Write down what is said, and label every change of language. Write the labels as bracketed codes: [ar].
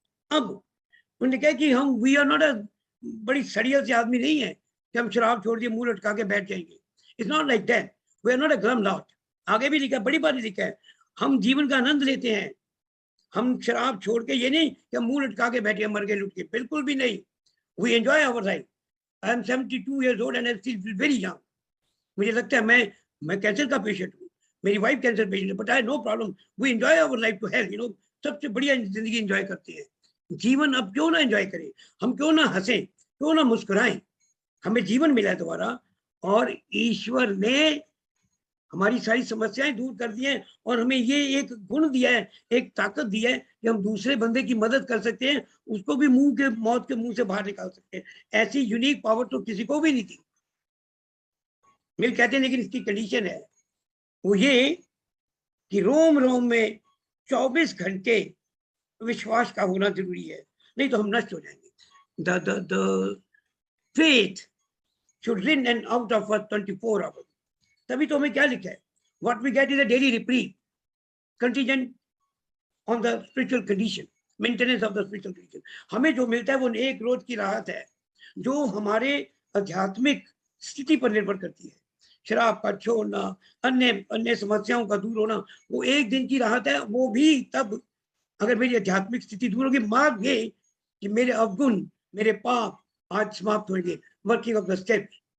[hi] अब उन्होंने कहा कि हम [en] we are not a [hi] बड़ी सड़ियल से आदमी नहीं है कि हम शराब छोड़ दिए मुंह लटका के बैठ जाएंगे। [en] It's not like that, we are not a glam lot. [hi] आगे भी लिखा है, बड़ी बात लिखा है, हम जीवन का आनंद लेते हैं। हम शराब छोड़ के ये नहीं कि हम मुंह लटका के बैठे मर गए लुट के, बिल्कुल भी नहीं। [en] We enjoy our life. I am 72 years old and I still feel very young। [hi] मुझे लगता है मैं कैंसर का पेशेंट हूँ, मेरी वाइफ कैंसर पेशेंट है, [en] but I no problem, we enjoy our life to health, you know, [hi] सबसे बढ़िया जिंदगी एंजॉय करते हैं। जीवन अब क्यों ना एंजॉय करें, हम क्यों ना हंसें, क्यों ना मुस्कुराएं। हमें जीवन मिला है दोबारा, और ईश्वर ने हमारी सारी समस्याएं दूर कर दी हैं, और हमें ये एक गुण दिया है, एक ताकत दी है कि हम दूसरे बंदे की मदद कर सकते हैं, उसको भी मौत के मुंह से बाहर निकाल सकते हैं। ऐसी यूनिक पावर तो किसी को भी नहीं थी। मिल कहते हैं लेकिन इसकी कंडीशन है वो ये कि रोम रोम में 24 घंटे विश्वास का होना जरूरी है, नहीं तो हम नष्ट हो जाएंगे। [en] The faith should rin and out of us 24 hours. तभी तो हमें क्या लिखा है, what we get is a daily reprieve contingent on the spiritual condition, maintenance of the spiritual condition. [hi] हमें जो मिलता है वो एक रोज की राहत है, जो हमारे आध्यात्मिक स्थिति पर निर्भर करती है। शराब का छोड़ना, अन्य अन्य समस्याओं का दूर होना, वो एक दिन की राहत है, वो भी तब अगर मेरी आध्यात्मिक स्थिति दूर होगी। मार्ग ये कि मेरे अवगुण, मेरे पाप आज समाप्त होंगे। [en] Working of the steps.